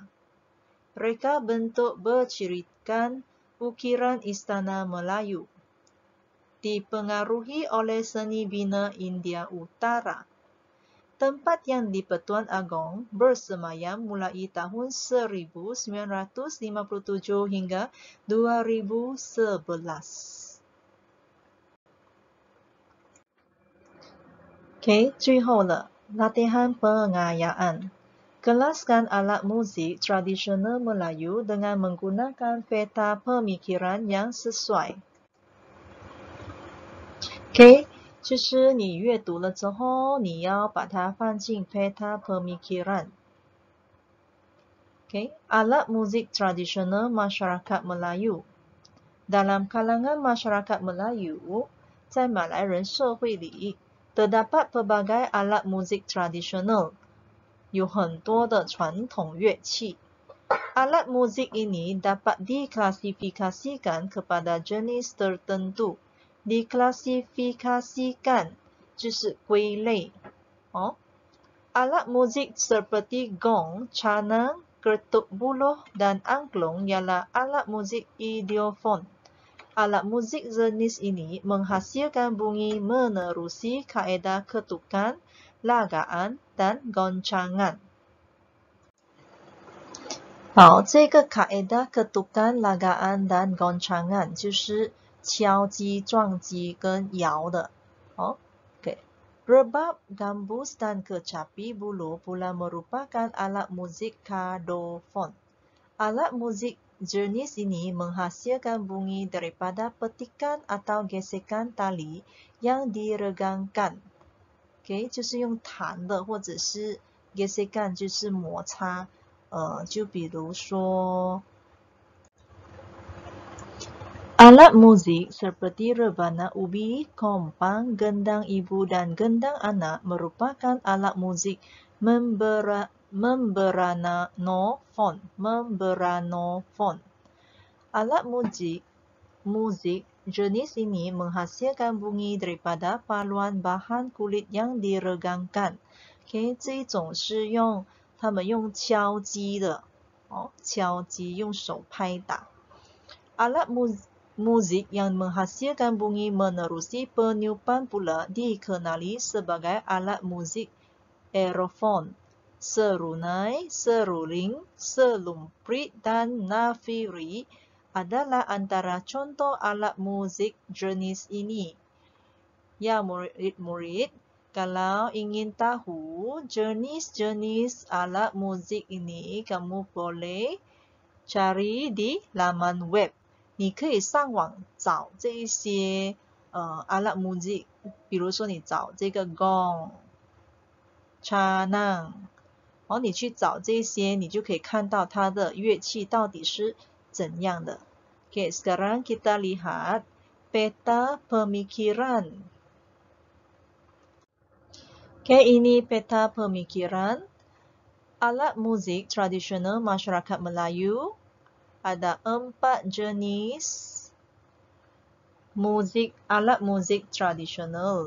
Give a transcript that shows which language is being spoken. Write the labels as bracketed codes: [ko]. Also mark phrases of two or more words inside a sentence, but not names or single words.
[ms] Reka bentuk bercirikan ukiran Istana Melayu. Dipengaruhi oleh seni bina India Utara. Tempat yang di Pertuan Agong bersemayam mulai tahun 1957 hingga 2011. OK， [zh] 最后了 [ms] ，latihan pengayaan. Kelaskan alat muzik tradisional Melayu dengan menggunakan peta pemikiran yang sesuai. [zh] OK， 就是你阅读了之后，你要把它放进 [ms] peta pemikiran. OK， alat muzik tradisional masyarakat Melayu. Dalam kalangan masyarakat Melayu, [zh] 在马来人社会里 [ms] terdapat pelbagai alat muzik tradisional. [zh] 有很多的传统乐器。 [ms] Alat muzik ini dapat diklasifikasikan kepada jenis tertentu. Diklasifikasikan [zh] 就是归类。 [ms] Alat muzik seperti gong, canang, ketuk buluh dan angklung ialah alat muzik idiofon. Alat muzik jenis ini menghasilkan bunyi menerusi kaedah ketukan, lagaan dan goncangan. [zh] 好，这个 [ms] kaedah ketukan, lagaan dan goncangan [zh] 就是敲击、撞击跟摇的。OK. [ms] Rebab, gambus dan kecapi buluh pula merupakan alat muzik kardofon. Alat muzik jenis ini menghasilkan bunyi daripada petikan atau gesekan tali yang diregangkan. [zh] OK， 就是用弹的，或者是 gesekan 就是摩擦。就比如说 [ms] alat muzik seperti rebana ubi, kompang, gendang ibu dan gendang anak merupakan alat muzik membranofon. Alat muzik jenis ini menghasilkan bunyi daripada paluan bahan kulit yang diregangkan. OK， [zh] 这一种是他们用敲击的，敲击用手拍打。 [ms] Alat muzik yang menghasilkan bunyi menerusi peniupan pula dikenali sebagai alat muzik aerofon. Serunai, seruling, selumprit dan nafiri adalah antara contoh alat muzik jenis ini. Ya murid-murid, kalau ingin tahu jenis-jenis alat muzik ini, kamu boleh cari di laman web. [zh] 你可以上网找这一些 [ms] alat muzik， [zh] 比如说你找这个 gong、canang， 你去找这些，你就可以看到它的乐器到底是怎样的。Okay, [ms] sekarang kita lihat peta pemikiran. Okay, ini peta pemikiran. Alat muzik tradisional masyarakat Melayu. Ada 4 jenis alat muzik tradisional.